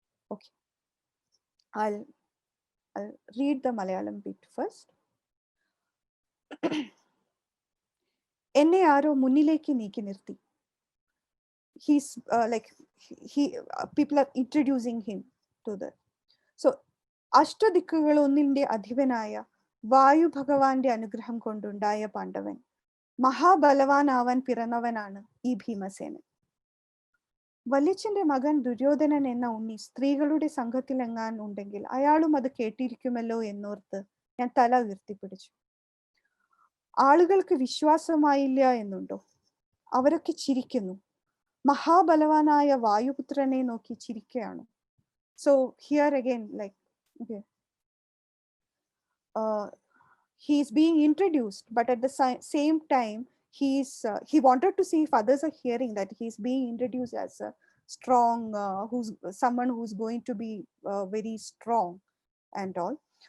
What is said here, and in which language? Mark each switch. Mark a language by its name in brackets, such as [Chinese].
[English] Okay, I'll read the Malayalam bit first. [Malayalam] എന്നെ ആരോ മുന്നിലേക്ക് നീക്കി നിർത്തി. [English] He's like people are introducing him to the. [Malayalam] So അഷ്ടദിക്കുകളൊന്നിന്റെ അധിപനായ വായു ഭഗവാന്റെ അനുഗ്രഹം കൊണ്ടുണ്ടായ പാണ്ഡവൻ മഹാബലവാനാവാൻ പിറന്നവനാണ് ഈ ഭീമസേനൻ. വല്യച്ഛന്റെ മകൻ ദുര്യോധനൻ എന്ന ഉണ്ണി സ്ത്രീകളുടെ സംഘത്തിലെങ്ങാൻ ഉണ്ടെങ്കിൽ അയാളും അത് കേട്ടിരിക്കുമല്ലോ എന്നോർത്ത് ഞാൻ തല ഉയർത്തിപ്പിടിച്ചു. ആളുകൾക്ക് വിശ്വാസമായില്ല എന്നുണ്ടോ? അവരൊക്കെ ചിരിക്കുന്നു. മഹാബലവാനായ വായുപുത്രനെ നോക്കി ചിരിക്കുകയാണ്. [English] So here again, like, okay, he is being introduced, but at the same time he wanted to see if others are hearing that he's being introduced as a strong, who's someone who's going to be very strong and all.